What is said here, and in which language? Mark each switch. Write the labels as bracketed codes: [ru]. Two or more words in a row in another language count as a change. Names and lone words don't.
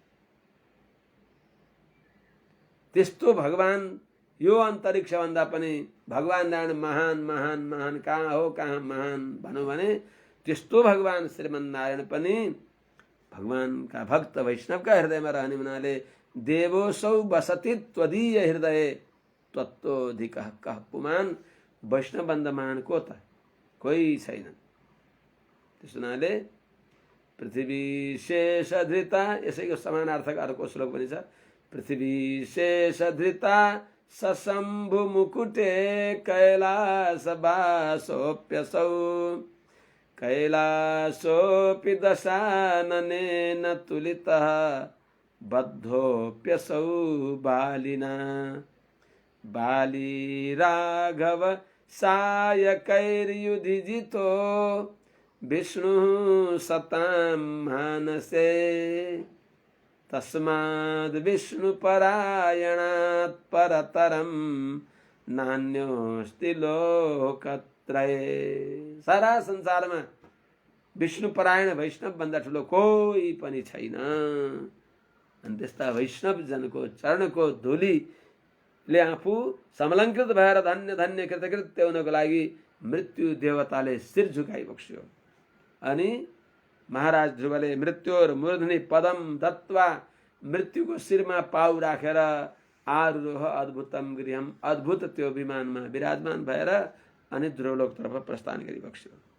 [ne] त्यस्तो भगवान यो अन्तरिक्षभन्दा पनि भगवान नारायण महान महान महान कहाँ हो कहाँ महान भनौँ भने त्यस्तो भगवान श्रीमन्नारायण पनि भगवानका भक्त वैष्णवका हृदयमा रहने हुनाले [sa] देवोऽसौ वसति त्वदीय हृदय त्वत्तोऽधिकः कः पुमान्। [ne] वैष्णवभन्दा महान को त? कोही छैन। त्यस हुनाले [sa] पृथ्वी शेषधृता, [ne] यसैको समानार्थक अर्को श्लोक पनि छ। [sa] पृथ्वी शेषधृता सशम्भु मुकुटे कैलासवासोऽप्यसौ कैलासोऽपि दशाननेन तुलितः बद्धोऽप्यसौ बालिना बाली राघव सायकैर्युधिजितो विष्णुः सतां मानसे तस्माद् विष्णुपरायणात् परतरं नान्योस्ति लोकत्रये। [ne] सारा संसारमा विष्णुपरायण वैष्णव भन्दा ठुलो कोही पनि छैन। अनि त्यस्ता वैष्णव जनको चरणको धुलीले आफू समलङ्कृत भएर धन्य धन्य कृतकृत्य हुनको लागि मृत्यु देवताले शिर झुकाइबक्स्यो। अनि महाराज ध्रुवले [sa] मृत्योर मूर्धनि पदम दत्वा, [ne] मृत्युको शिरमा पाउ राखेर [sa] आरुरोह अद्भुतम गृहम, [ne] अद्भुत त्यो विमानमा विराजमान भएर अनि ध्रुवलोकतर्फ प्रस्थान गरिबक्स्यो।